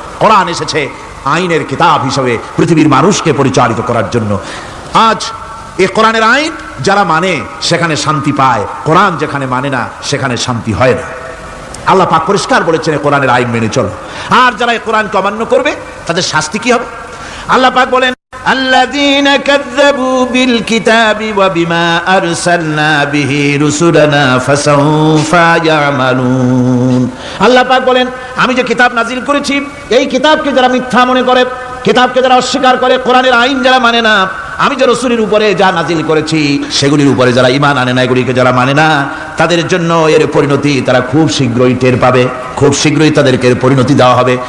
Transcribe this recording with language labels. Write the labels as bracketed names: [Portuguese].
[Bangla] কোরআন এসেছে আইনের কিতাব হিসাবে পৃথিবীর মানুষকে পরিচালিত করার জন্য। আজ এই কোরআনের আইন যারা মানে সেখানে শান্তি পায়, কোরআন যেখানে মানে না সেখানে শান্তি হয় না। আল্লাহ পাক পরিষ্কার বলেছেন কোরআনের আইন মেনে চলো। আর যারা এই কোরআনকে অমান্য করবে তাদের শাস্তি কি হবে? আল্লাহ পাক বলেন, [Arabic] الذين كذبوا بالكتاب وبما أرسلنا به رسلنا فسوف يعملون। [Bangla] আল্লাহ পাক বলেন, আমি যে কিতাব নাজিল করেছি, এই কিতাবকে যারা মিথ্যা মনে করে, কিতাবকে যারা অস্বীকার করে, কোরআনের আইন যারা মানে না, আমি যে রাসূলের উপরে যা নাজিল করেছি সেগুলির উপরে যারা ঈমান আনে না, এগুলিকে যারা মানে না, তাদের জন্য এর পরিণতি তারা খুব শীঘ্রই টের পাবে, খুব শীঘ্রই তাদেরকে পরিণতি দেওয়া হবে।